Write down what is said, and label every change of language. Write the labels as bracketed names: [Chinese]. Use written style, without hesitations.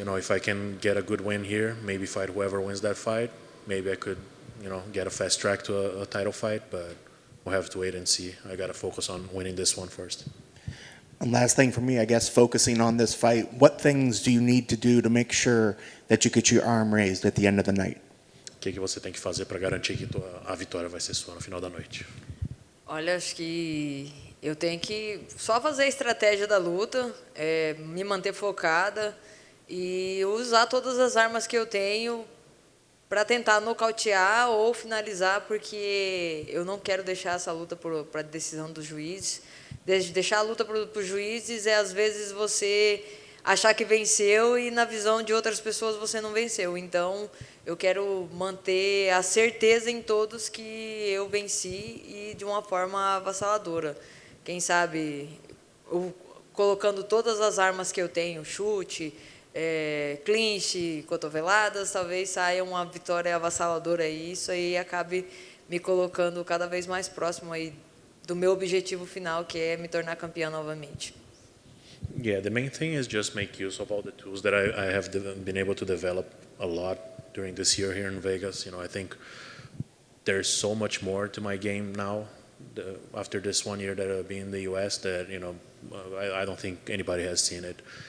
[English] If I can get a good win here, maybe fight whoever wins that fight. Maybe I could, get a fast track to a title fight, but we'll have to wait and see. I got to focus on winning this one first. And last thing for me, I guess, focusing on this fight, what things do you need to do to make sure that you get your arm raised at the end of the night? [Portuguese] O que você tem que fazer para garantir que a vitória vai ser sua no final da noite? Olha, acho que eu tenho que só fazer a estratégia da luta, me manter focada e usar todas as armas que eu tenho para tentar nocautear ou finalizar, porque eu não quero deixar essa luta para a decisão dos juízes. Deixar a luta para os juízes às vezes você achar que venceu e na visão de outras pessoas você não venceu. Então eu quero manter a certeza em todos que eu venci e de uma forma avassaladora. Quem sabe colocando todas as armas que eu tenho, chute, clinch, cotoveladas, talvez saia uma vitória avassaladora e isso aí acabe me colocando cada vez mais próximo aí do meu objetivo final, que é me tornar campeã novamente. [English] Yeah, the main thing is just make use of all the tools that I have been able to develop a lot during this year here in Vegas. I think there's so much more to my game now after this 1 year that I've been in the US that, I don't think anybody has seen it.